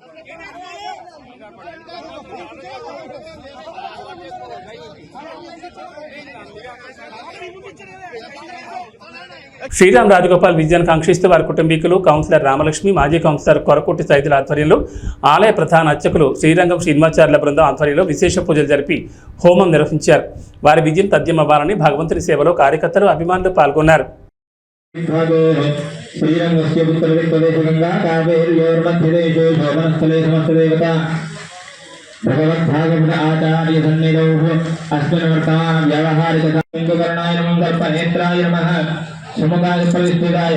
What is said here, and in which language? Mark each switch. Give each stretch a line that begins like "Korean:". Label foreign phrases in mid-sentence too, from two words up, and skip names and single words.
Telugu: శ్రీరామ్ రాజగోపాల్ విజయాన్ని కాంక్షిస్తూ వారి కుటుంబీకులు, కౌన్సిలర్ రామలక్ష్మి, మాజీ కౌన్సిలర్ కొరకోటి సైదుల ఆధ్వర్యంలో ఆలయ ప్రధాన అర్చకులు శ్రీరంగం శ్రీనివాచార్యుల బృందం ఆధ్వర్యంలో విశేష పూజలు జరిపి హోమం నిర్వహించారు. వారి విజయం తథ్యమవ్వాలని భగవంతుని సేవలో కార్యకర్తలు, అభిమానులు పాల్గొన్నారు.
Sanskrit: भगवद्भागवत आचार्य सन्निधौ अस्मिन् वर्तमान व्यावहारिक कर्णाय नमः, कल्पनेत्राय नमः, सुमुखाय प्रविष्टिताय